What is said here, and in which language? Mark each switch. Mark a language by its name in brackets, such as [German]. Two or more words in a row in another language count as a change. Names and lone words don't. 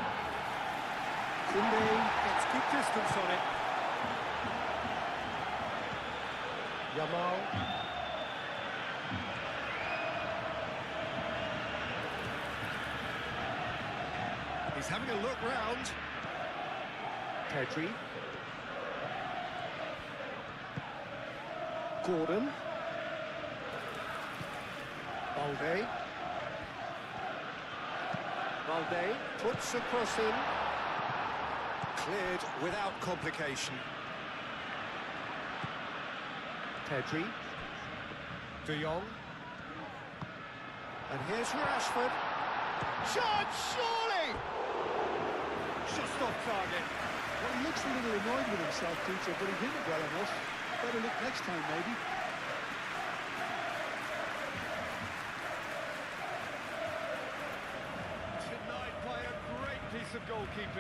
[English] Kunde gets good distance on it. Yamal. He's having a look round. Pedri. Gordon. Balde. Balde puts a cross in. Cleared without complication. Pedri. De Jong. And here's Rashford. Shot, surely! Just off target. Well, he looks a little annoyed with himself, Peter, but he did it well enough. Better look next time, maybe. Denied by a great piece of goalkeeping.